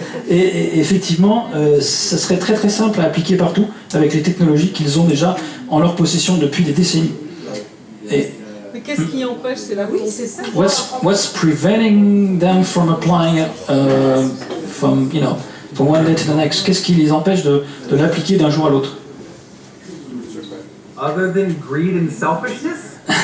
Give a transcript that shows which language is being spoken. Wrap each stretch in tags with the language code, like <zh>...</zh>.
<fr>Et effectivement, ça serait très très simple à appliquer partout avec les technologies qu'ils ont déjà en leur possession depuis des décennies. Mais qu'est-ce qui empêche? C'est la volonté. C'est ça.</fr> <en>What's preventing them from applying it from one day to the next?</en> <fr>Qu'est-ce qui les empêche de l'appliquer d'un jour à l'autre?</fr> <en>Other than greed and selfishness?</en>